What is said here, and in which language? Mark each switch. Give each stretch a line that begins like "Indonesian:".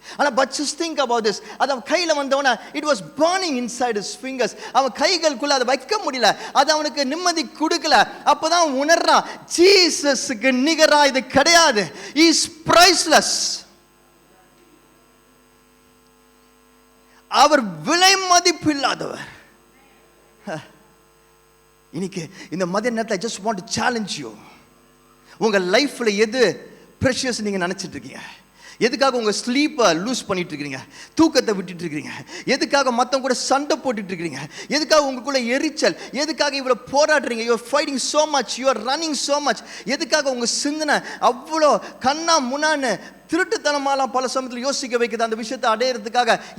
English: ஆனால் but just think about this.
Tamil: அது அவன் கையில் வந்தவன
English: it was burning inside his fingers.
Tamil: அவன் கைகளுக்குள்ள அதை வைக்க முடியல. அது அவனுக்கு நிம்மதி கொடுக்கல. அப்போதான் உணர்றான், ஜீசஸுக்கு நிகரா இது கிடையாது.
English: He is priceless.
Tamil: அவர் விலை மதிப்பில்லாதவர். இன்னைக்கு இந்த மதிய நேரத்தில்
English: I just want to challenge you.
Tamil: உங்க லைஃப்ல எது ப்ரெஷியஸ் நீங்க நினைச்சிட்டு இருக்கீங்க? எதுக்காக உங்கள் ஸ்லீப்பை லூஸ் பண்ணிட்டு இருக்கிறீங்க? தூக்கத்தை விட்டுட்டு இருக்கிறீங்க? எதுக்காக மற்றவங்க கூட சண்டை போட்டுட்டு இருக்கிறீங்க? எதுக்காக உங்களுக்குள்ள எரிச்சல்? எதுக்காக இவ்வளோ போராடுறீங்க?
English: You are fighting so much, you are running so much.
Tamil: எதுக்காக உங்கள் சிந்தனை அவ்வளோ கண்ணா முன்னான்னு திருட்டுத்தனமாலாம் பல சமயத்தில் யோசிக்க வைக்குது அந்த விஷயத்தை அடையிறதுக்காக?